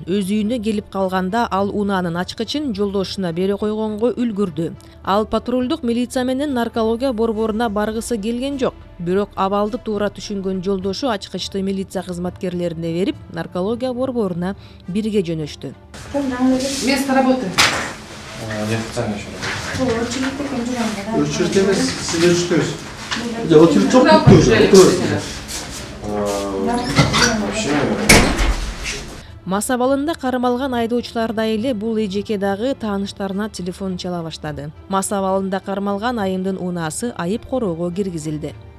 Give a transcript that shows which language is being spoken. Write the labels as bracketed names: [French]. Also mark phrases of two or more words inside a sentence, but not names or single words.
[Kyrgyz] Өз үйүнө келип калганда ал унаанын ачкычын жолдошуна бере койгонго үлгүрдү. Ал патрулдук милиция менен наркология борборуна баргысы келген жок. Бирок абалды туура түшүнгөн жолдошу ачкычты милиция кызматкерлерине берип, наркология борборуна бирге жөнөштү. [Russian] Место работы. Неофициально еще работаю. [Kyrgyz] Очередь эмес, сиздер үчтөбүз. Очередь жок бүттү. Мас абалында кармалган айдоочуларда эле бул эжеке дагы тааныштарына телефон чала баштады. Мас абалында кармалган айымдын унаасы айып короого киргизилди.